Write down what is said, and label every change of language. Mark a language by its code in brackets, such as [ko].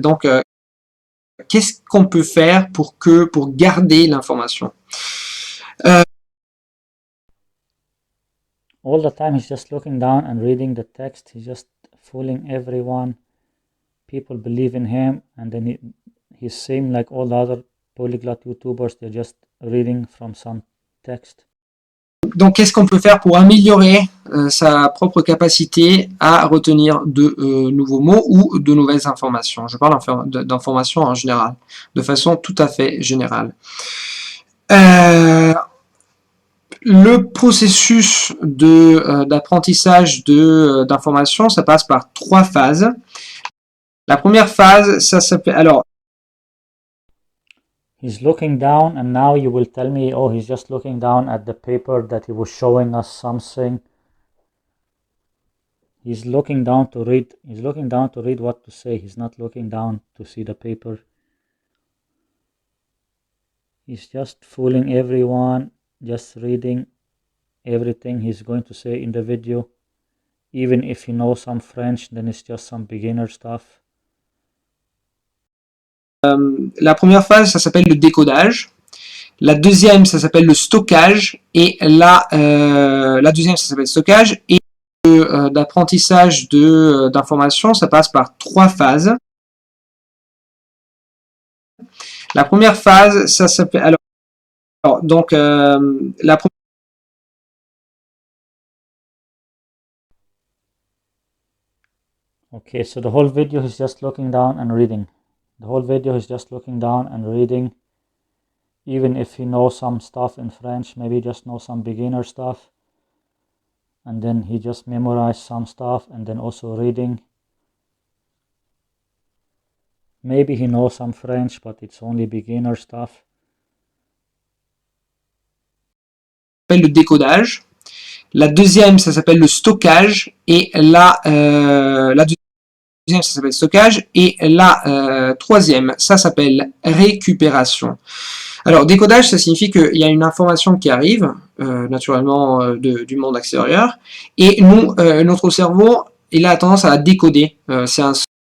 [fr] Donc, qu'est-ce qu'on peut faire pour garder l'information? [en] All the time he's just looking down and reading the text. He's just fooling everyone. People believe in him, and then he's same like all the other polyglot YouTubers. They're just reading from some text. [fr] Donc, qu'est-ce qu'on peut faire pour améliorer sa propre capacité à retenir de nouveaux mots ou de nouvelles informations? Je parle d'informations en général, de façon tout à fait générale. Le processus d'apprentissage d'informations, ça passe par 3 phases. La première phase, ça s'appelle... Alors, [en] he's looking down, and now you will tell me, oh, he's just looking down at the paper that he was showing us something. He's looking down to read. He's looking down to read what to say. He's not looking down to see the paper. He's just fooling everyone, just reading everything he's going to say in the video. Even if he knows some French, then it's just some beginner stuff. [fr] La première phase, ça s'appelle le décodage. La deuxième, ça s'appelle le stockage. Et la deuxième, ça s'appelle stockage. Et d'apprentissage d'informations, ça passe par 3 phases. La première phase, ça s'appelle... Alors, donc, la première... [en] Okay, so the whole video is just looking down and reading. The whole video is just looking down and reading. Even if he knows some stuff in French, maybe just knows some beginner stuff. And then he just memorized some stuff and then also reading. Maybe he knows some French, but it's only beginner stuff. [fr] Ça s'appelle le décodage. La deuxième, ça s'appelle le stockage. Et la deuxième, ça s'appelle stockage. Et la troisième, ça s'appelle récupération. Alors, décodage, ça signifie qu'il y a une information qui arrive, naturellement du monde extérieur, et nous, notre cerveau, il a tendance à la décoder. C'est un son.